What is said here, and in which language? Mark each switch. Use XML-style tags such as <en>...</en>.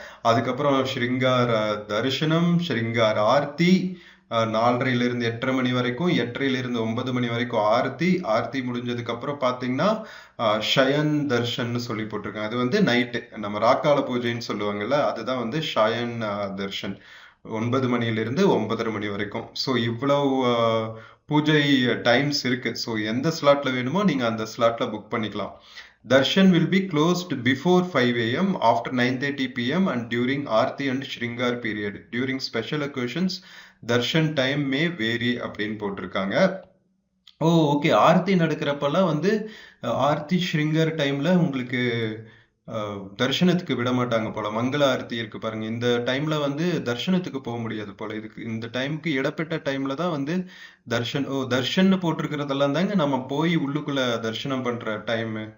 <ta>அதுக்கப்புறம் ஸ்ருங்கார் தரிசனம், ஸ்ருங்கார் ஆர்த்தி, 4:30 8:30 மணி வரைக்கும், 8:30 9 மணி வரைக்கும் ஆர்த்தி முடிஞ்சதுக்கு அப்புறம் பாத்தீங்கன்னா ஷயன் தர்ஷன் சொல்லி போட்டிருக்காங்க. அது நைட்டு நம்ம ராக்கால பூஜைன்னு சொல்லுவாங்கல்ல, அதுதான் ஷயன் தர்ஷன், 9 மணியிலிருந்து 9:30 மணி வரைக்கும். ஸோ இவ்வளவு பூஜை டைம்ஸ் இருக்கு. ஸோ எந்த ஸ்லாட்ல வேணுமோ நீங்க அந்த ஸ்லாட்ல புக் பண்ணிக்கலாம்.</ta> <en>Darshan will be closed before 5 AM, after 9:30 PM and during Aarti and Shringar period. During special occasions, Darshan time may vary</en> <ta>அப்படின்னு போட்டிருக்காங்க. ஓகே, ஆர்த்தி நடக்கிறப்பெல்லாம் ஆர்த்தி ஸ்ருங்கர் டைம்ல உங்களுக்கு தர்ஷனத்துக்கு விட மாட்டாங்க போல. மங்கள ஆரத்தி இருக்கு பாருங்க, இந்த டைம்ல தர்ஷனத்துக்கு போக முடியாது போல. இதுக்கு இந்த டைமுக்கு இடப்பட்ட டைம்ல தான் தர்ஷன் போட்டிருக்கிறதெல்லாம் தாங்க நம்ம போய் உள்ளுக்குள்ள தர்ஷனம் பண்ற டைம்.</ta>